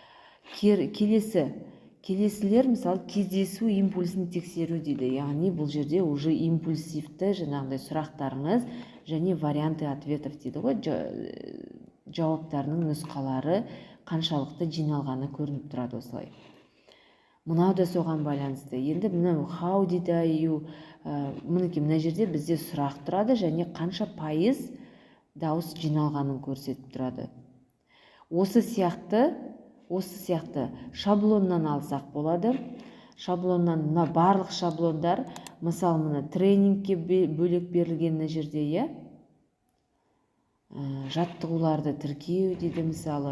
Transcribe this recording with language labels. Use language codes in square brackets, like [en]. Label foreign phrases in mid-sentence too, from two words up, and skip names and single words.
[kk] Келесілер, мысалы, кездесу импульсын тексеру дейді. Яғни бұл жерде уже импульсивті жаңағындай сұрақтарыңыз және [ru] варианты ответов [kk] дейді ғой, жауаптарының нұсқалары қаншалықты жиналғаны көрініп тұрады осылай. Мынау да соған байланысты. Енді мынау [en] how did you, [kk] мінекей мына жерде бізде сұрақ тұрады және қанша пайыз дауыс жиналғанын көрсетіп тұрады. Осы сияқты шаблоннан алсақ болады. Шаблоннан мына барлық шаблондар, мысалы мына тренингке бөлек берілген мына жерде, жаттығуларды тіркеу дейді мысалы.